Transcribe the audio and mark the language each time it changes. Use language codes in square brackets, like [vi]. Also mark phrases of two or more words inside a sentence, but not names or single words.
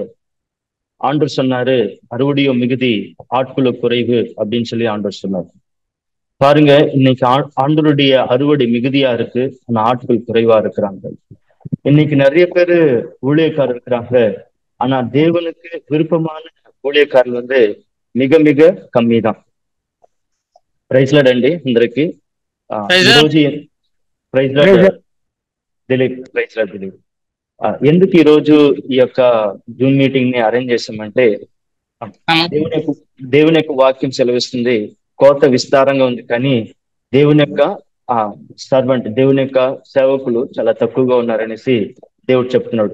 [ta] ஆண்டவர் சொன்னாரு, அறுவடையோ மிகுதி ஆட்களோ குறைவு அப்படின்னு சொல்லி ஆண்டவர் சொன்னார். பாருங்க, இன்னைக்கு ஆண்டவருடைய அறுவடை மிகுதியா இருக்கு, ஆனா ஆட்கள் குறைவா இருக்கிறாங்க. இன்னைக்கு நிறைய பேரு ஊழியக்காரர் இருக்கிறாங்க, ஆனா தேவனுக்கு விருப்பமான ஊழியக்காரர்கள் மிக மிக கம்மி தான். [te] ప్రైజ్లాడ్ అండి అందరికి. ఈరోజు దిలీప్, ప్రైజ్లాడ్ దిలీప్. ఎందుకు ఈరోజు ఈ యొక్క [en] Zoom meeting [te] ని అరేంజ్ చేసామంటే, దేవుని యొక్క వాక్యం సెలవిస్తుంది, కోత విస్తారంగా ఉంది కానీ దేవుని యొక్క సర్వెంట్, దేవుని యొక్క సేవకులు చాలా తక్కువగా ఉన్నారనేసి దేవుడు చెప్తున్నాడు.